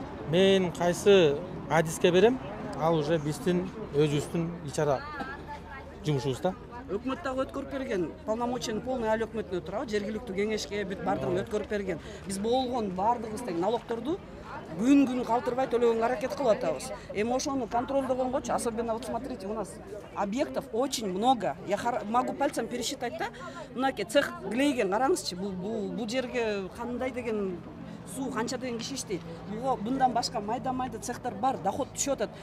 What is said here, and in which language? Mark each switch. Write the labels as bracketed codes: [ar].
[ky] Мен кайсы адиске берем, ал уже биздин өзүбүздүн ичара жумушубуз да. Өкмөт дагы өткөрүп берген, полномочияны полный айыл өкмөтүнө турабы, жергиликтүү кеңешке бүт бардыгын өткөрүп берген. Биз болгон бардыгыбыз тең налогторду күн калтырбай төлөгөнгө аракет кылып атабыз. Эми ошону контролдогонгочу, [ru] особенно вот смотрите, у нас объектов очень много. Я могу пальцем пересчитать да. [ky] Мынакей цех глейген караңызчы, бул жерге кандай деген суу канча деген киши иштейт. Мындан башка майда цехтар бар, доход түшүп атат.